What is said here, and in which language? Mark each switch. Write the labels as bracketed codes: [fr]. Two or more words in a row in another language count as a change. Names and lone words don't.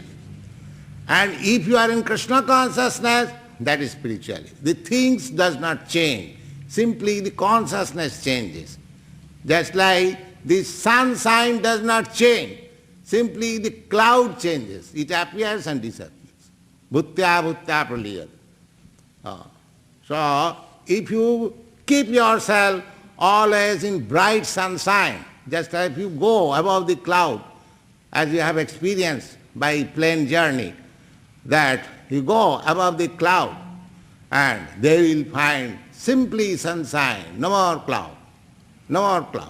[en] And if you are in Krishna consciousness, that is spirituality. The things does not change. Simply the consciousness changes. Just like the sunshine does not change. Simply the cloud changes. It appears and disappears. [sa] bhuttya bhuttya praliyat. [en] So, if you keep yourself always in bright sunshine, just as if you go above the cloud, as you have experienced by plane journey, that you go above the cloud and there you will find simply sunshine, no more cloud, no more cloud.